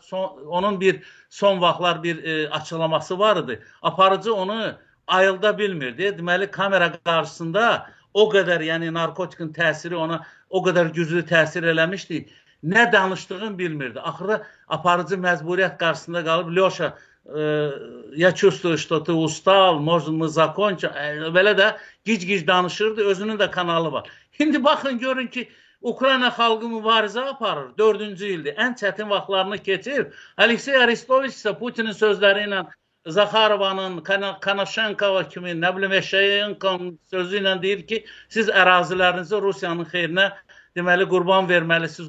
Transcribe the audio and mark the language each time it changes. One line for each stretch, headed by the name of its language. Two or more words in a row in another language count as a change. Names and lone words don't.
Azerbaijani: onun bir son vaxtlar bir açıqlaması var idi, aparıcı onu ayılda bilmirdi, deməli kamera qarşısında o qədər, yəni narkotikin təsiri ona o qədər güclü təsir eləmişdi, nə danışdığını bilmirdi, axırda aparıcı məcburiyyət qarşısında qalıb, Lyoşa,
Russian: ya чувствую, что ты устал, может мы закончим,
Azerbaijani: belə də gic-gic danışırdı, özünün də kanalı var. İndi baxın, görün ki, Ukrayna xalqı mübarizə aparır, 4-cü ildir, ən çətin vaxtlarını keçir. Aleksey Aristoviç isə Putinin sözləri ilə, Zakharovanın, Konashenkova kimi, nə bilim, Eşeyenkonun sözü ilə deyir ki, siz ərazilərinizi Rusiyanın xeyrinə deməli qurban verməlisiniz.